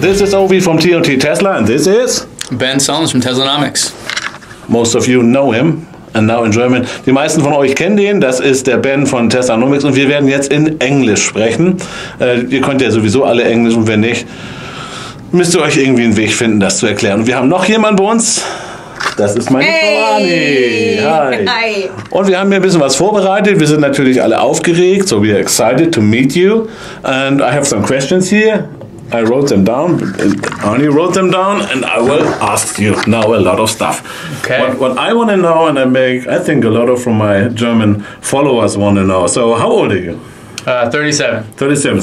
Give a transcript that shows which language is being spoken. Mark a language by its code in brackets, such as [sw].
[en] This is Ovi from T&T Tesla, and this is Ben Sullins from Teslanomics. Most of you know him, and now in German. [de] Die meisten von euch kennen den. Das ist der Ben von Teslanomics, und wir werden jetzt in Englisch sprechen. Ihr könnt ja sowieso alle Englisch, und wenn nicht, müsst ihr euch irgendwie einen Weg finden, das zu erklären. Und wir haben noch jemanden bei uns. Das ist meine Frau Ani. Hi. [en] Hi. [de] Und wir haben hier ein bisschen was vorbereitet. Wir sind natürlich alle aufgeregt, [en] so we are excited to meet you. And I have some questions here. I wrote them down, Ani wrote them down, and I will ask you now a lot of stuff. Okay. What I want to know, and I think a lot of from my German followers want to know. So how old are you? 37. 37.